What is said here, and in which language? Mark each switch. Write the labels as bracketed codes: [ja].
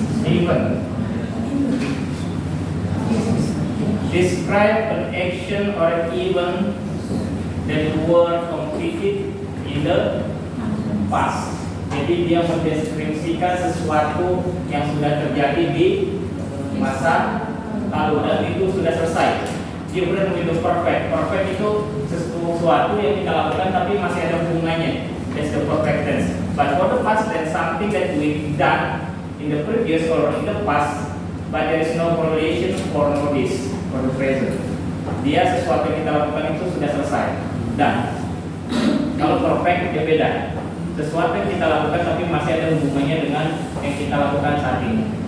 [en] event. Describe an action or an event that were completed in the past. [id] Jadi dia mendeskripsikan sesuatu yang sudah terjadi di masa lalu dan itu sudah selesai. [en] Different with the perfect. [id] Perfect itu sesuatu yang kita lakukan tapi masih ada hubungannya. [en] That's the perfect tense. But for the past tense, something that we've done in the previous or in the past, but there is no correlation for this for the present. [id] Dia sesuatu yang kita lakukan itu sudah selesai. Dan kalau perfect dia beda. Sesuatu yang kita lakukan tapi masih ada hubungannya dengan yang kita lakukan saat ini.